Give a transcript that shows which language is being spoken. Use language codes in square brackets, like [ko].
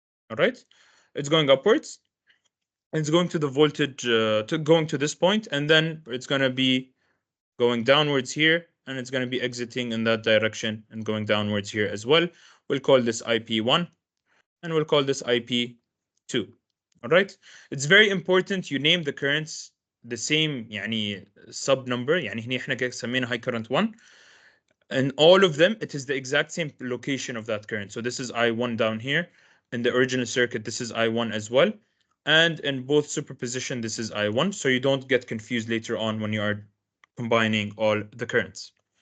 [en] All right, it's going upwards. It's going to the voltage, going to this point, and then it's going to be going downwards here, and it's going to be exiting in that direction and going downwards here as well. We'll call this IP1, and we'll call this IP2. All right, it's very important you name the currents the same يعني sub number. [ar] يعني هنا احنا سمينا [en] high current 1. And all of them, it is the exact same location of that current. So this is I1 down here. In the original circuit, this is I1 as well. And in both superposition, this is I1. So you don't get confused later on when you are combining all the currents.